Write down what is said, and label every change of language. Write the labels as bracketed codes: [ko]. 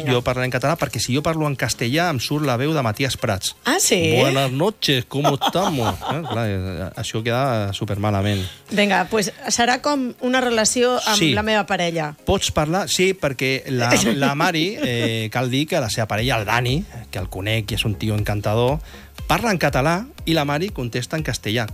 [ca] Venga. Jo parlaré en català, perquè si jo parlo en castellà em surt la veu de Matías Prats. Ah, sí? [es] Buenas noches, ¿cómo estamos? [ca] Això queda supermalament. [es] Venga, pues [ca] serà com una relació amb la meva parella. Pots parlar? Sí, perquè que la Mari, cal dir que la seva parella, el Dani, que el conec i és un tio encantador, parla en català i la Mari contesta en castellà.